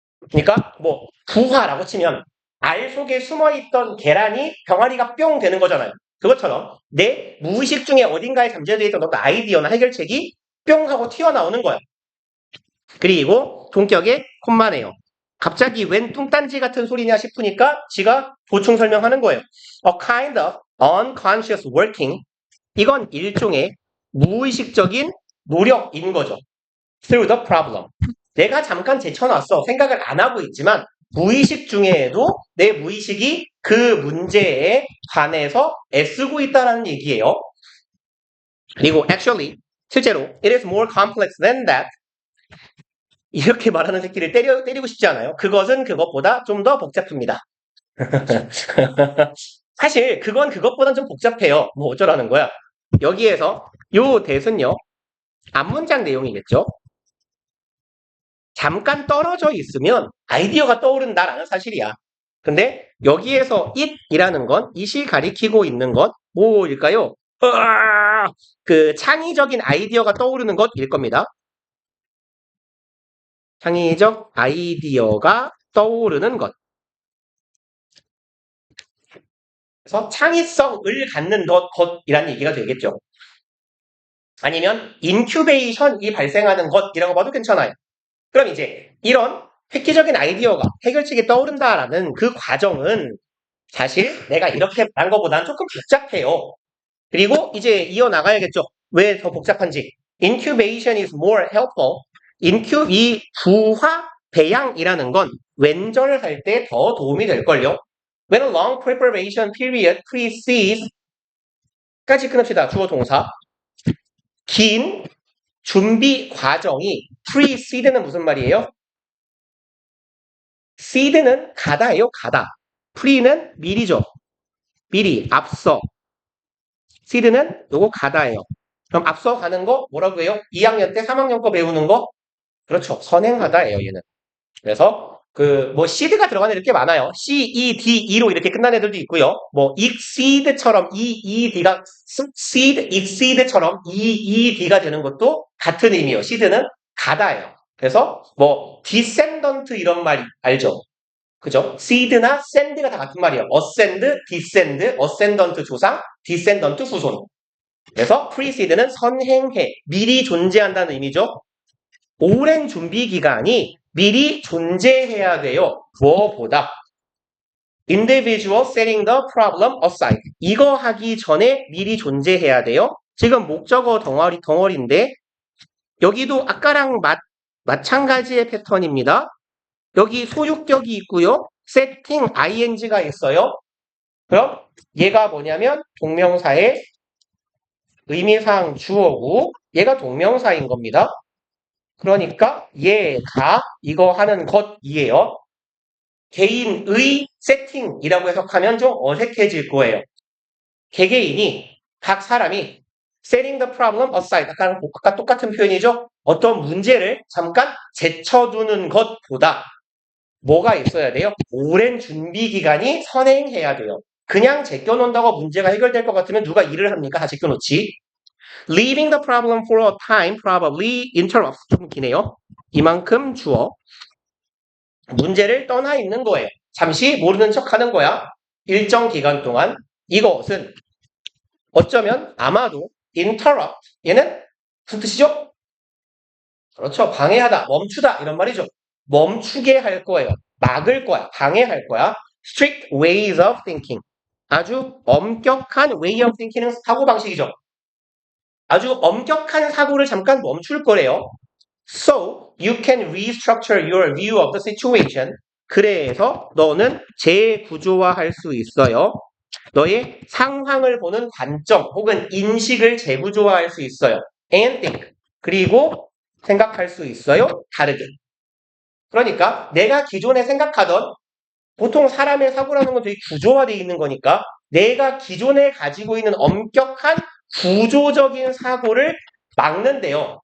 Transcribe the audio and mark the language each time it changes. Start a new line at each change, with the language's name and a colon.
Korean: 그러니까 뭐 부화라고 치면 알 속에 숨어있던 계란이 병아리가 뿅 되는 거잖아요. 그것처럼 내 무의식 중에 어딘가에 잠재되어 있던 어떤 아이디어나 해결책이 뿅 하고 튀어나오는 거예요. 그리고 동격에 콤마네요. 갑자기 웬 뚱딴지 같은 소리냐 싶으니까 지가 보충 설명하는 거예요.
English: A kind of unconscious working.
Korean: 이건 일종의 무의식적인 노력인 거죠.
English: Through the problem.
Korean: 내가 잠깐 제쳐놨어. 생각을 안 하고 있지만 무의식 중에도 내 무의식이 그 문제에 관해서 애쓰고 있다는 얘기예요. 그리고
English: actually
Korean: 실제로
English: it is more complex than that.
Korean: 이렇게 말하는 새끼를 때리고 싶지 않아요. 그것은 그것보다 좀 더 복잡합니다. 사실 그건 그것보단 좀 복잡해요. 뭐 어쩌라는 거야. 여기에서 요 대은요. 앞문장 내용이겠죠. 잠깐 떨어져 있으면 아이디어가 떠오른다라는 사실이야. 근데 여기에서 it이라는 건 it이 가리키고 있는 것 뭐일까요? 그 창의적인 아이디어가 떠오르는 것일 겁니다. 창의적 아이디어가 떠오르는 것. 그래서 창의성을 갖는 것이라는 얘기가 되겠죠. 아니면 인큐베이션이 발생하는 것이라고 봐도 괜찮아요. 그럼 이제 이런 획기적인 아이디어가 해결책이 떠오른다라는 그 과정은 사실 내가 이렇게 말한 것보다는 조금 복잡해요. 그리고 이제 이어나가야겠죠. 왜 더 복잡한지.
English: Incubation is more helpful.
Korean: 이 부화, 배양이라는 건 왼절할 때 더 도움이 될걸요.
English: When a long preparation period precedes
Korean: 까지 끊읍시다. 주어 동사. 긴 준비 과정이 precede는 무슨 말이에요? seed는 가다예요, 가다. pre는 미리죠. 미리, 앞서. seed는 요거 가다예요. 그럼 앞서 가는 거 뭐라고 해요? 2학년 때 3학년 거 배우는 거? 그렇죠. 선행하다예요, 얘는. 그래서 뭐 seed가 들어가는 애들 꽤 많아요. C-E-D-E로 이렇게 끝나는 애들도 있고요. 뭐 exceed처럼 E-E-D가 seed, exceed처럼 E-E-D가 되는 것도 같은 의미예요. seed는 가다예요. 그래서 뭐 descendant 이런 말 알죠? 그죠? seed나 send가 다 같은 말이에요. ascend, descend, ascendant 조상, descendant 후손. 그래서 precede는 선행해, 미리 존재한다는 의미죠. 오랜 준비 기간이 미리 존재해야 돼요. 무엇보다
English: individual setting the problem aside.
Korean: 이거 하기 전에 미리 존재해야 돼요. 지금 목적어 덩어리인데 여기도 아까랑 마찬가지의 패턴입니다. 여기 소유격이 있고요. setting ing가 있어요. 그럼 얘가 뭐냐면 동명사의 의미상 주어고 얘가 동명사인 겁니다. 그러니까 얘가 이거 하는 것이에요. 개인의 세팅이라고 해석하면 좀 어색해질 거예요. 개개인이 각 사람이
English: setting the problem aside
Korean: 아까 똑같은 표현이죠. 어떤 문제를 잠깐 제쳐두는 것보다 뭐가 있어야 돼요? 오랜 준비 기간이 선행해야 돼요. 그냥 제껴놓는다고 문제가 해결될 것 같으면 누가 일을 합니까? 다 제껴놓지.
English: Leaving the problem for a time probably interrupts.
Korean: 좀 기네요. 이만큼 주어. 문제를 떠나 있는 거예요. 잠시 모르는 척 하는 거야. 일정 기간 동안. 이것은 어쩌면 아마도 interrupt. 얘는 무슨 뜻이죠? 그렇죠. 방해하다, 멈추다 이런 말이죠. 멈추게 할 거예요. 막을 거야. 방해할 거야.
English: Strict ways of thinking.
Korean: 아주 엄격한
English: way of thinking
Korean: 은 사고방식이죠. 아주 엄격한 사고를 잠깐 멈출 거래요.
English: So, you can restructure your view of the situation.
Korean: 그래서 너는 재구조화할 수 있어요. 너의 상황을 보는 관점 혹은 인식을 재구조화할 수 있어요.
English: And think.
Korean: 그리고 생각할 수 있어요. 다르게. 그러니까 내가 기존에 생각하던 보통 사람의 사고라는 건 되게 구조화되어 있는 거니까 내가 기존에 가지고 있는 엄격한 구조적인 사고를 막는데요.